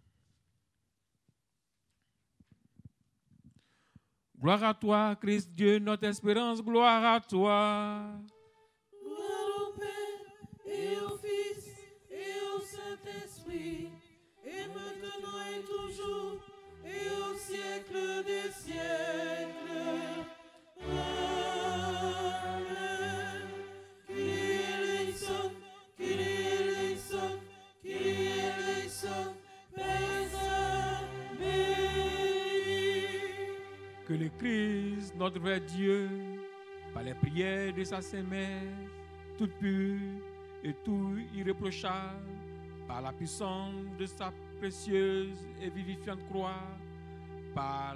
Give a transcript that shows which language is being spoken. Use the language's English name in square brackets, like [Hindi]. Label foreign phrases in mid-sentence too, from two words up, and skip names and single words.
[French] Gloire à toi, Christ Dieu, notre espérance, gloire à toi. Gloire au Père et au Fils et au Saint-Esprit, et maintenant et toujours, et au siècle des siècles. Amen. [Greek] Κύριε ἐλέησον, Κύριε ἐλέησον, Κύριε ἐλέησον, [French] Père Saint, béni. Que le Christ, notre vrai Dieu, par les prières de sa Sainte Mère, toute pure et tout irréprochable, par la puissance de sa précieuse et vivifiante croix, par